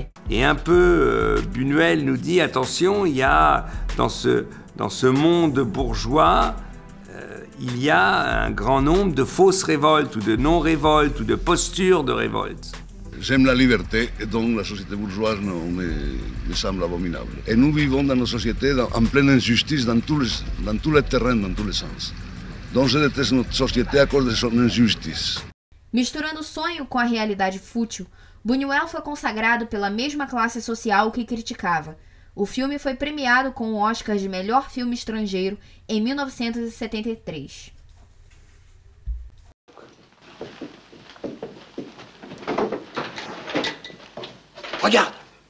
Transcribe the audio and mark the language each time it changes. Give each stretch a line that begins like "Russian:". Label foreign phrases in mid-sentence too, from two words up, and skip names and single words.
French: Et un peu, Buñuel nous dit, attention, il y a dans ce monde bourgeois, il y a un grand nombre de fausses révoltes ou de non-révoltes ou de postures de révolte. J'aime la liberté et donc la société bourgeoise me semble abominable. Et nous vivons dans une société en pleine injustice dans tous les terrains, dans tous les sens. Donc je déteste notre société à cause de son injustice.
Portuguese: Misturando o sonho com a realidade fútil, Buñuel foi consagrado pela mesma classe social que criticava. O filme foi premiado com o Oscar de melhor filme estrangeiro em 1973.
French: Regarde!